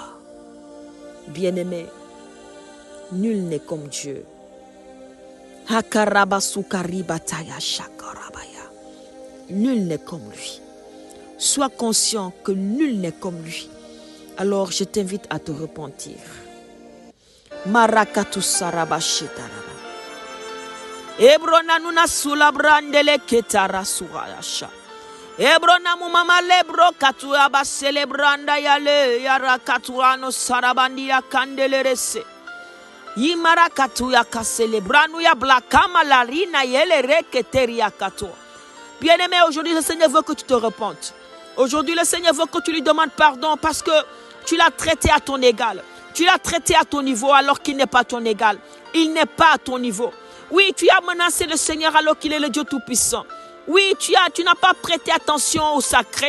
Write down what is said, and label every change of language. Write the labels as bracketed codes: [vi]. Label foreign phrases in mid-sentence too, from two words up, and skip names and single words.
[fr] Bien-aimé, nul n'est comme Dieu. Nul n'est comme lui. Sois conscient que nul n'est comme lui. Alors je t'invite à te repentir. Marakatu sarabashitaraba. Ebrona nuna sulabrandele ketara surayasha. Ebrona mumama lebro katu aba celebranda yale yara katuano sarabandi ya kandelerese. Yimara katu ya ka celebranu ya blakama larina yele reketeri ya katu. Bien-aimé, aujourd'hui, le Seigneur veut que tu te repentes. Aujourd'hui, le Seigneur veut que tu lui demandes pardon parce que tu l'as traité à ton égal. Tu l'as traité à ton niveau alors qu'il n'est pas ton égal. Il n'est pas à ton niveau. Oui, tu as menacé le Seigneur alors qu'il est le Dieu Tout-Puissant. Oui, tu n'as pas prêté attention au sacré.